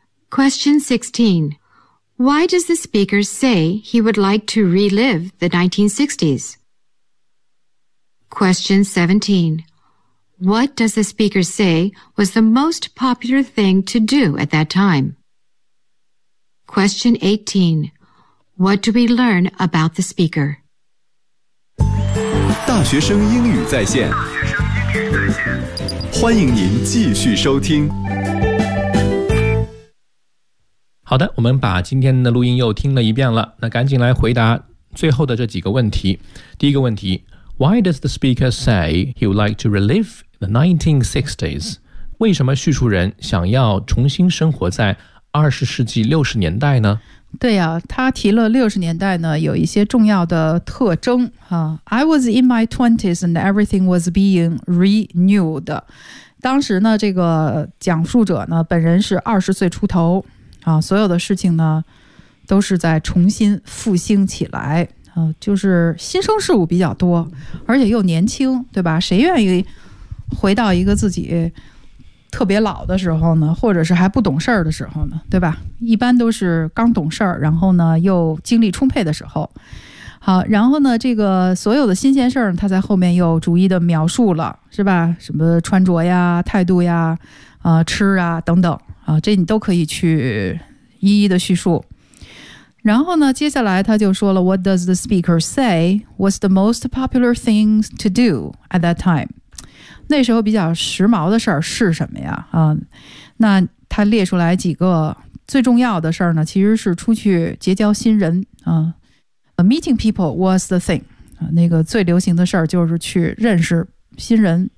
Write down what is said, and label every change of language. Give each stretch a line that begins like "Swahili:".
English: Question 16. Why does the speaker say he would like to relive the 1960s? Question 17. What does the speaker say was the most popular thing to do at that time? Question 18. What do we learn about the speaker?
Chinese: 大学生英语在线，欢迎您继续收听。好的，我们把今天的录音又听了一遍了，那赶紧来回答最后的这几个问题。第一个问题，
English: Why does the speaker say he would like to relive the 1960s?
Chinese: 为什么叙述人想要重新生活在20世纪60年代呢？对啊，他提了60年代呢有一些重要的特征、
English: I was in my 20s and everything was being renewed.
Chinese: 当时呢这个讲述者呢本人是20岁出头啊，所有的事情呢都是在重新复兴起来啊，就是新生事物比较多，而且又年轻，对吧？谁愿意回到一个自己特别老的时候呢，或者是还不懂事儿的时候呢，对吧？一般都是刚懂事儿，然后呢又精力充沛的时候。好，然后呢这个所有的新鲜事儿他在后面又逐一的描述了，是吧？什么穿着呀，态度呀，吃啊等等啊，这你都可以去一一的叙述。然后呢接下来他就说了
English: What does the speaker say was the most popular thing to do at that time?
Chinese: 那时候比较时髦的事儿是什么呀、那他列出来几个最重要的事儿呢，其实是出去结交新人、
English: Meeting people was the thing、
Chinese: 那个最流行的事儿就是去认识新人。